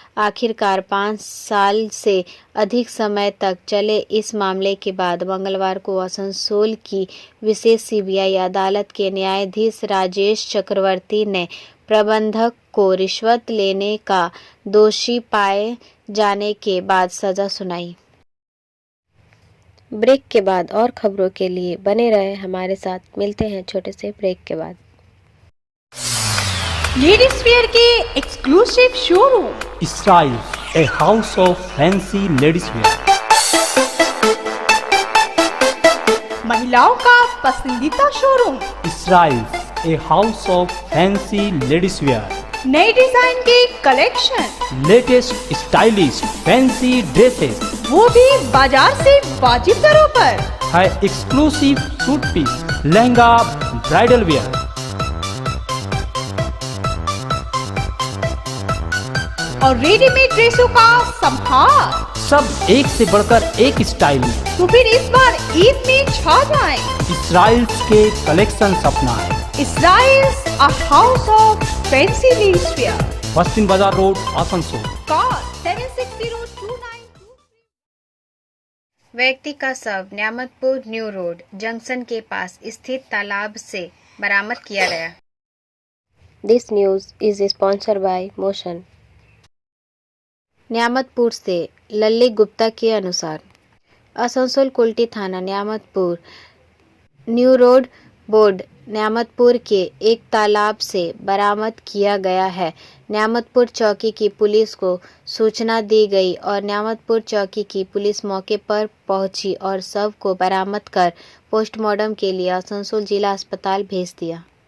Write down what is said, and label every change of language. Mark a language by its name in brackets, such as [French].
[Hindi] आखिरकार 5 साल से अधिक समय तक चले इस मामले के बाद मंगलवार को आसनसोल की विशेष सीबीआई अदालत के न्यायाधीश राजेश चक्रवर्ती ने प्रबंधक को रिश्वत लेने का दोषी पाए जाने के बाद सजा सुनाई। ब्रेक के बाद और खबरों के लिए बने रहे हमारे साथ। मिलते हैं छोटे से ब्रेक के बाद। लेडीज वेयर के exclusive showroom [English] Style a house of fancy ladies wear. [Hindi] महिलाओं का पसंदीदा showroom, [English] Israels, a house of fancy ladies wear. [Hindi] नए डिजाइन के collection, [English] Latest stylish fancy dresses. [Hindi] वो भी बाजार से वाजिब दरों पर। है exclusive suit piece, lehenga, bridal where. और रेडीमेड ड्रेसों का संभार। सब एक से बढ़कर एक स्टाइल में। तो फिर इस बार ईद में छा जाएं। इसराइल्स के कलेक्शन अपना है। [English] Israel's a house of fancy menswear. [Hindi] पश्चिम बाजार रोड, आसनसोल। [English] Call 7602923। [Hindi] व्यक्ति का शव न्यामतपुर न्यू रोड जंक्शन के पास स्थित तालाब से बरामद किया गया। [English] This news is sponsored by Motion. [Hindi] Nyamatpur से लल्ली गुप्ता के अनुसार आसनसोल कुल्टी थाना Nyamatpur new road board Nyamatpur के एक तालाब से बरामद किया गया है। न्यामतपुर चौकी की पुलिस को सूचना दी गई और न्यामतपुर चौकी की पुलिस मौके पर पहुंची और शव को बरामद कर पोस्टमार्टम के लिए आसनसोल जिला अस्पताल भेज दिया।